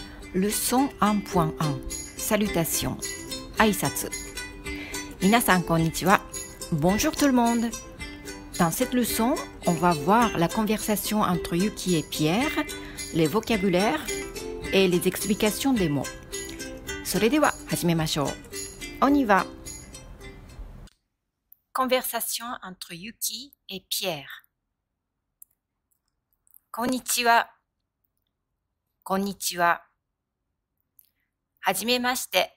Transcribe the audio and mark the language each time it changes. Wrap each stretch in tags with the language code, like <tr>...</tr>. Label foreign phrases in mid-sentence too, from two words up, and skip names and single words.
<fr>Leçon 1.1 Salutations</fr> <ja>挨拶皆さんこんにちは</ja> <fr>Bonjour tout le monde Dans cette leçon, on va voir la conversation entre Yuki et Pierre, les vocabulaires et les explications des mots.</fr> <ja>それでは始めましょう</ja> <fr>On y va Conversation entre Yuki et Pierre</fr> <ja>こんにちはこんにちははじめまして。</ja>